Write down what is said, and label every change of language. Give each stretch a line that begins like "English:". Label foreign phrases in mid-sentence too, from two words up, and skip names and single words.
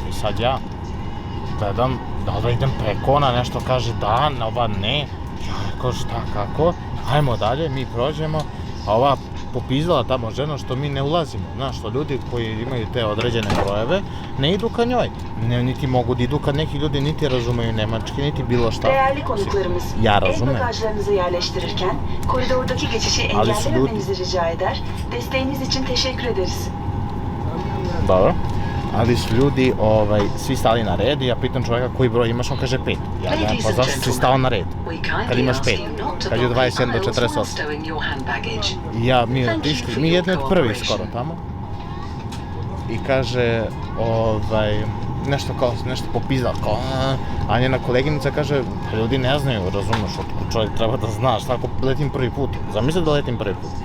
Serbian: I sad ja gledam, da li idem preko, ona nešto kaže da, ova ne. Ja rekao šta, kako, ajmo dalje, mi prođemo, a ova popizdala tamo žena što mi ne ulazimo, znaš, što ljudi koji imaju te određene brojeve ne idu ka njoj, niti mogu da idu kad neki ljudi niti razumeju nemački, niti bilo šta.
Turkish: Değerli konuklarımız,
Serbian: ja razumem.
Turkish: El bagajlarınızı yerleştirirken koridordaki geçişi engellememenizi rica eder. Desteğiniz için teşekkür ederiz.
Serbian: Dobro. Ali su ljudi svi stali na red i ja pitam čovjeka koji broj imaš, on kaže 5. Ja gledam, pa zašto si stao na red? Kad imaš 5, kad je 21 do 48. I mi je otišli, mi jedni od prvih skoro tamo. I kaže, nešto popizdala, a njena koleginica kaže, ljudi ne znaju, razumeš, čovjek treba da znaš, tako letim prvi put, zamisli da letim prvi put.